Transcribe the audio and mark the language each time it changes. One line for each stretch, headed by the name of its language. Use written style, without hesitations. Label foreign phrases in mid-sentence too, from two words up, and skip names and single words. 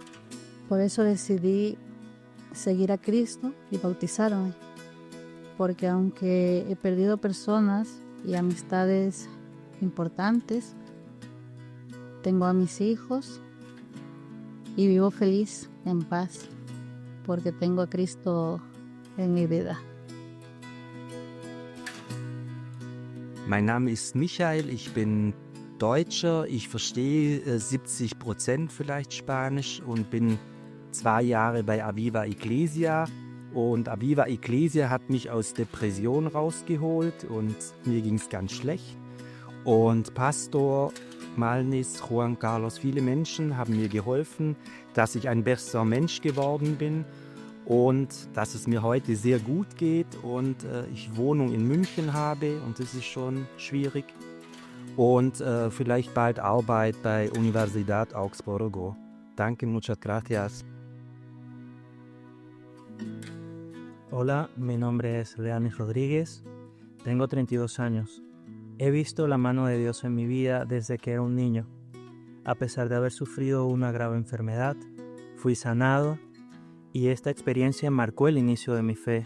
Spanish: Por eso decidí seguir a Cristo y bautizarme, porque aunque he perdido personas y amistades importantes, tengo a mis hijos y vivo feliz, en paz, porque tengo a Cristo en mi vida.
German: Mein Name ist Michael, ich bin Deutscher, ich verstehe 70% vielleicht Spanisch und bin 2 Jahre bei Aviva Iglesia. Und Aviva Iglesia hat mich aus Depression rausgeholt und mir ging es ganz schlecht. Und Pastor Malnis, Juan Carlos, viele Menschen haben mir geholfen, dass ich ein besserer Mensch geworden bin und dass es mir heute sehr gut geht und ich Wohnung in München habe und das ist schon schwierig. Und vielleicht bald Arbeit bei Universidad Augsburgo.
Spanish: Danke, muchas gracias. Hola, mi nombre es Leanis Rodríguez, tengo 32 años. He visto la mano de Dios en mi vida desde que era un niño. A pesar de haber sufrido una grave enfermedad, fui sanado y esta experiencia marcó el inicio de mi fe.